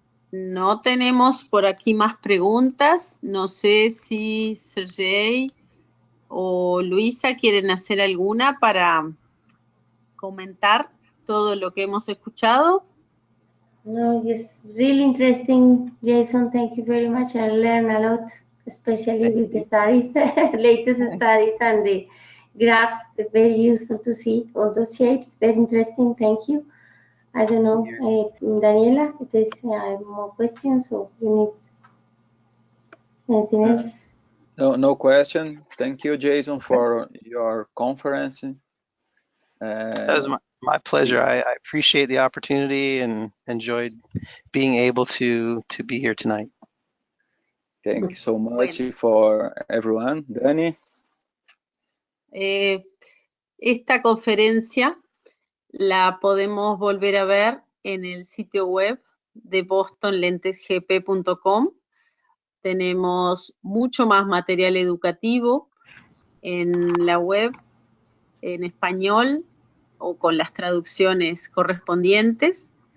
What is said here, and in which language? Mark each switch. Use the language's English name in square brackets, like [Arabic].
[Spanish] No tenemos por aquí más preguntas. No sé si Sergey o Luisa quieren hacer alguna para comentar todo lo que hemos escuchado. [English] No, it's really interesting, Jason. Thank you very much. I learned a lot, especially with the studies, latest studies and the graphs. Very useful to see all those shapes. Very interesting. Thank you. I don't know, Daniela, if there's more questions or you need anything else? No question. Thank you, Jason, for your conference. That was my pleasure. I appreciate the opportunity and enjoyed being able to be here tonight. Thank you so much for everyone. Dani? [Spanish] Esta conferencia la podemos volver a ver en el sitio web de bostonlentesgp.com. Tenemos mucho más material educativo en la web, en español o con las traducciones correspondientes.